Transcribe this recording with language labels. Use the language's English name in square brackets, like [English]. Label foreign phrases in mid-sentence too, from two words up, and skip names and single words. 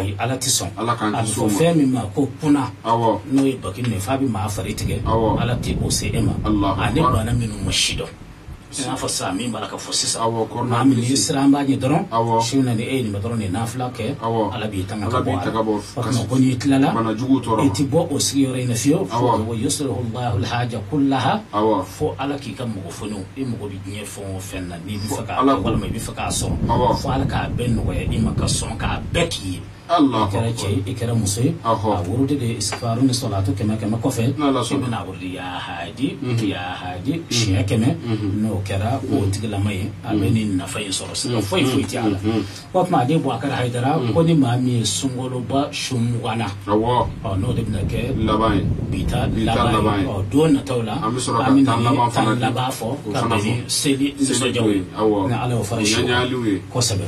[Bambara] ayi Ala tɛ sɔn a bɛ fɔ fɛn min ma ko puna n'o ye bakini ye f'a bɛ maa fari tigɛ Ala tɛ o se e ma ani bana minnu ma si dɔn i n'a fɔ sisan min b'a la ka fɔ sisan maa min n'i sera an b'a ɲɛ dɔrɔn sini na ni e ye nin dɔrɔn nin nafila kɛ Ala b'i tanga ka bɔ a la o tuma ko n'i tilala i tɛ bɔ o sigiyɔrɔ in na fiyewu fo [Arabic] ويصلح الله الحاجة كلها [Bambara] fo Ala k'i ka mɔgɔ foniw i mago bɛ diɲɛ fɛn o fɛn na n'i bɛ fɛ k'a walima i bɛ fɛ k'a sɔrɔ fo Ala k'a bɛɛ nɔgɔya i ma ka sɔn k'a bɛɛ k'i ye i kɛra cɛ ye i kɛra muso ye a wurudi de istighfaru ni salatu 100 kɔfɛ i bɛna wurudi ya hadi siɲɛ 100 n'o kɛra o tigilama ye a bɛ nin nafa in sɔrɔ sisan foyi tɛ a la o tuma Ale Boubacar Haidara ko ni maa min ye sunkaloba su 20 na n'o de bɛna kɛ bita laban ye don nataw la an bɛna tan laban fɔ ka bɛn ni seli nisɔndiyaw ye ni Ala y'o fara su kosɛbɛ